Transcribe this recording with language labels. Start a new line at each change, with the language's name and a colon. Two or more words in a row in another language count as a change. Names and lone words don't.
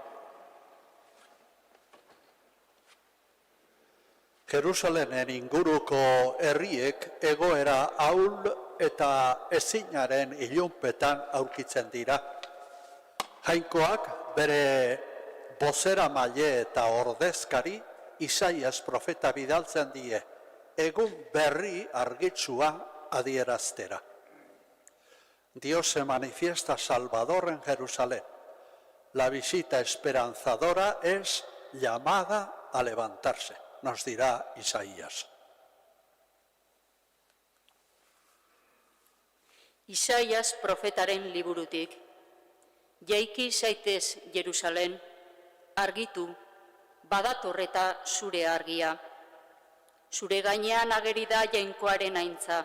Basque: Jerusalenen inguruko herriek egoera ahul eta ezinaren ilunpetan aurkitzen dira. Jainkoak bere bozeramaile eta ordezkari Isaias profeta bidaltzen die, egun berri argitsua adieraztera.
Spanish: Dios se manifiesta salvador en Jerusalén. La visita esperanzadora es llamada a levantarse, nos dirá Isaías.
Basque: Isaias profetaren liburutik. Jaiki zaitez Jerusalén, argitu, badatorreta zure argia. Zure gainean ageri da jainkoaren aintza.